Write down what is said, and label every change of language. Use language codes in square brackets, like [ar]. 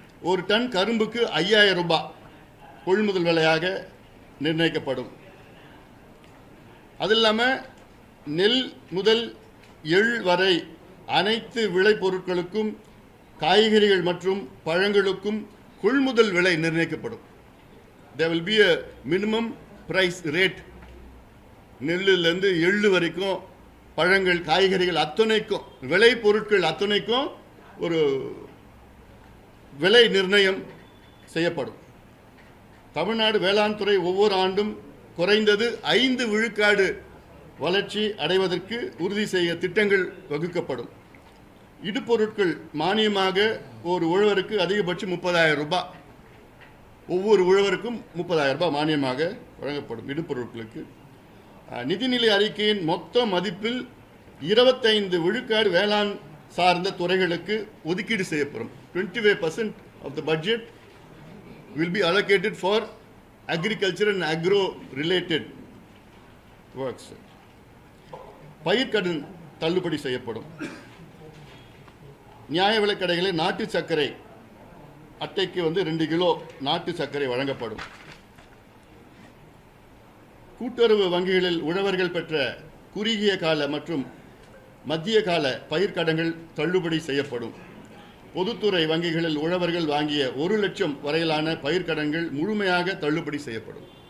[ta] ஒரு டன் கரும்புக்கு 5,000 ரூபாய் கொள்முதல் விலையாக நிர்ணயிக்கப்படும். அது இல்லாமல் நெல் முதல் எள் வரை அனைத்து விளைபொருட்களுக்கும், காய்கறிகள் மற்றும் பழங்களுக்கும் கொள்முதல் விலை நிர்ணயிக்கப்படும். [en] there will be a minimum price rate. [ta] நெல்லிலிருந்து எள்ளு வரைக்கும், பழங்கள், காய்கறிகள் அத்தனைக்கும், விளை பொருட்கள் அத்தனைக்கும் ஒரு விலை நிர்ணயம் செய்யப்படும். தமிழ்நாடு வேளாண் துறை ஒவ்வொரு ஆண்டும் குறைந்தது 5 விழுக்காடு வளர்ச்சி அடைவதற்கு உறுதி செய்ய திட்டங்கள் வகுக்கப்படும். இடுபொருட்கள் மானியமாக ஒரு உழவருக்கு அதிகபட்சம் 30,000 ரூபாய், ஒவ்வொரு உழவருக்கும் 30,000 ரூபாய் மானியமாக வழங்கப்படும் இடுபொருட்களுக்கு. நிதிநிலை அறிக்கையின் மொத்த மதிப்பில் 25 விழுக்காடு வேளாண் சார்ந்த துறைகளுக்கு ஒதுக்கீடு செய்யப்படும். [en] 25% of the budget will be allocated for agriculture and agro related works. [ta] பயிர்க்கடன் தள்ளுபடி செய்யப்படும். நியாய விலைக் கடைகளில் நாட்டு சர்க்கரை அட்டைக்கு 2 கிலோ நாட்டு சர்க்கரை வழங்கப்படும். கூட்டுறவு வங்கிகளில் உழவர்கள் பெற்ற குறுகிய கால மற்றும் மத்திய கால பயிர்க்கடன்கள் தள்ளுபடி செய்யப்படும். பொதுத்துறை வங்கிகளில் உழவர்கள் வாங்கிய 1 லட்சம் வரையிலான பயிர்க்கடன்கள் முழுமையாக தள்ளுபடி செய்யப்படும்.